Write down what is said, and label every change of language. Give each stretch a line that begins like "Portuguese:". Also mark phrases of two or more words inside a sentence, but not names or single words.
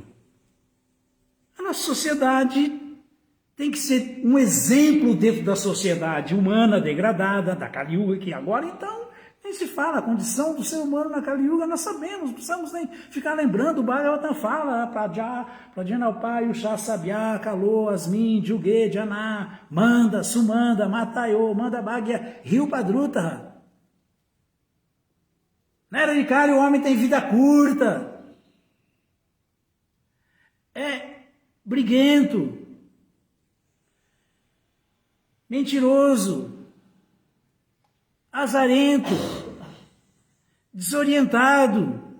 Portuguese: A nossa sociedade tem que ser um exemplo dentro da sociedade humana degradada, da Kali Yuga, que agora então Nem se fala, a condição do ser humano na Kali Yuga nós sabemos, não precisamos nem ficar lembrando. O Bhagavatam fala,
Sanskrit: Pradyana Upayo, Sabya, Kalo, Asmin, Juge, Jana, Manda, Sumanda, Matayo, Manda Bhagya, Rio Padruta.
Portuguese: Na era de Kali o homem tem vida curta, é briguento, mentiroso, azarento, desorientado.